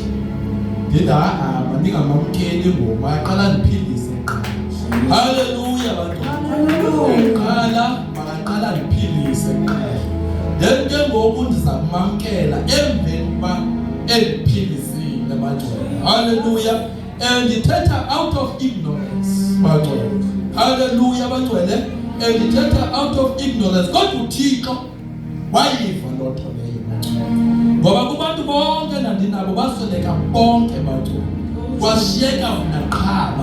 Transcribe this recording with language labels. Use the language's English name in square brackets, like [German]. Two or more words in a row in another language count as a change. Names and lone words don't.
[Xhosa] Ndithi mandingamamkeli ngoku makaqala ndiphilise qha. Haleluya bantwana. Makaqala ndiphilise qha. Then ke ngoku ndiza kumamkela emveni uba endiphilisile bantwana. Haleluya. Ndithetha [English] out of ignorance [Xhosa] bantwana. Haleluya bangcwele. Ndithetha [English] out of ignorance. [Xhosa] Kodwa uThixo wayiva loo nto leyo bangcwele. Ngoba kubantu bonke nandinabo basweleka bonke bantwana. Kwashiyeka mna qha.